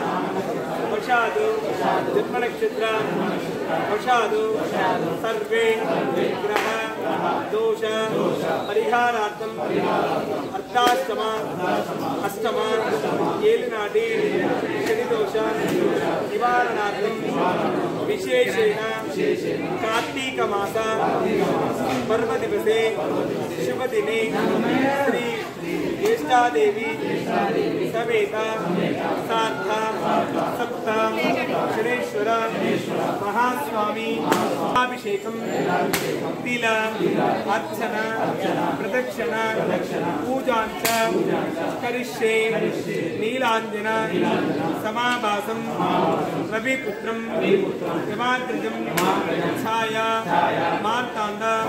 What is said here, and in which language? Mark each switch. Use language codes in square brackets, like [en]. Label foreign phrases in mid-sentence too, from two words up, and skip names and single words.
[sa] వశాదు జన్మనక్షత్ర వశాదు సర్వే గ్రహ దోష పరిహారార్థం అర్ధాష్టమ అష్టమ ఏలినాటి శని దోష నివారణార్థం విశేషేణ కార్తీక మాస పర్వ దివసే శుభదినే శ్రీ ज्येष्ठादेवी समेत सार्थ सप्त शनेश्वर महास्वामी अभिषेकं तिल अर्चन प्रदक्षिण पूजांच करिष्ये नीलांजन समाभासं रविपुत्रं यमाद्रजं छाया मार्तांड